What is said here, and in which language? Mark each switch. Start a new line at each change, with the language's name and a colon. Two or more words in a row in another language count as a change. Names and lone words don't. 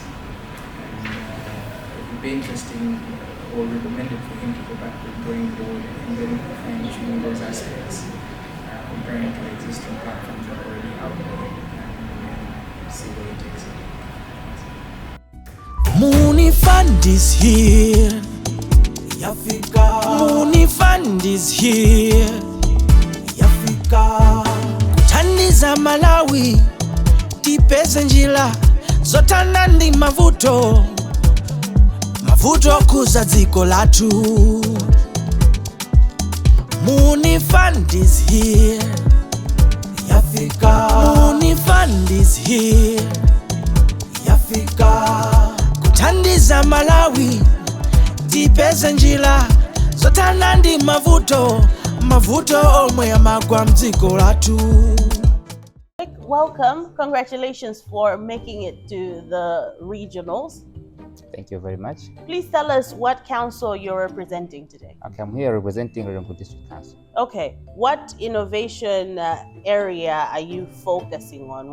English: And it would be interesting or recommended for him to go back to the drawing board and then fine-tune those aspects, comparing to existing platforms that are already out there, and see where it takes it. Muuni Fund is here. Yafika. Muuni Fund is here.
Nyanja: Yafika. Kuthandiza Malawi tipeze njira zotana ndi mavuto kuza dziko lathu.
English: Muuni Fund is here. Yafika. Muuni Fund is here.
Nyanja: Yafika. Kuthandiza Malawi tipeze njira zotana ndi mavuto omwe amagwa mdziko lathu.
English: Welcome. Congratulations for making it to the regionals. Thank you very much. Please tell us what council you're representing today. Okay, I'm here representing Lempo District Council. Okay, what innovation area are you focusing on?